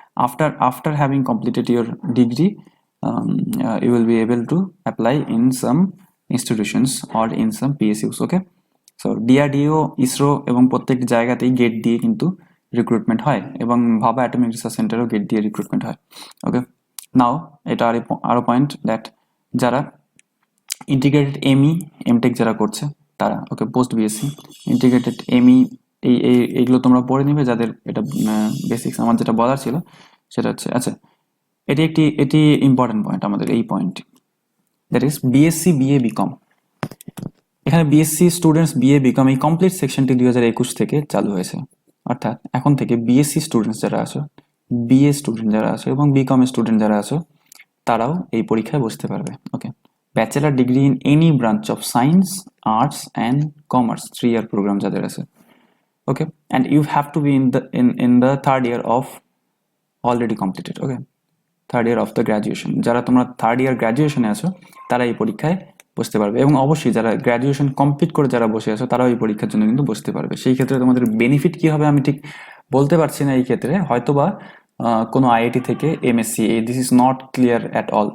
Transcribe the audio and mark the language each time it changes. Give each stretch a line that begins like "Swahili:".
English: After having completed your degree, you will be able to apply in some institutions or in some PSUs.
Bangla: Okay, so DRDO, ISRO এবং প্রত্যেক জায়গাতেই gate দিয়ে কিন্তু recruitment হয়, এবং ভাবা অ্যাটমিক রিসার্চ সেন্টারও গেট দিয়ে রিক্রুটমেন্ট হয়। ওকে, নাও এটা আরো পয়েন্ট দ্যাট যারা ইন্টিগ্রেটেড এমই এমটেক যারা করছে তারা, ওকে, পোস্ট বিএসসি ইন্টিগ্রেটেড এমই, এইগুলো তোমরা পড়ে নিবে, যাদের এটা বেসিক্স আমার যেটা বলার ছিল সেটা হচ্ছে, আচ্ছা, এটি ইম্পর্টেন্ট পয়েন্ট আমাদের, এই point, that is BSc BA BCom. এখানে বিএসসি স্টুডেন্টস বিএ বিকম এই কমপ্লিট সেকশনটি 2021 থেকে চালু হয়েছে। অর্থাৎ এখন থেকে বিএসসি স্টুডেন্টস যারা আছো, বিএ স্টুডেন্ট যারা আছো এবং বিকম স্টুডেন্ট যারা আছো, তারাও এই পরীক্ষায় বসতে পারবে।
English: okay, bachelor degree in any branch of science, arts and commerce 3 year programme
Bangla: যাদের আছে।
English: Okay, and you have to be in the third year of already completed. Okay, third year of the graduation,
Bangla: যারা তোমরা third year গ্র্যাজুয়েশনে আছো তারা এই পরীক্ষায় বসতে পারবে, এবং অবশ্যই যারা গ্র্যাজুয়েশন কমপ্লিট করে যারা বসে আছো তারাও এই পরীক্ষার জন্য কিন্তু বসতে পারবে। সেই ক্ষেত্রে তোমাদের বেনিফিট কি হবে আমি ঠিক বলতে পারছি না এই ক্ষেত্রে, হয়তোবা কোনো আইআইটি থেকে MSc,
English: This is not clear at all.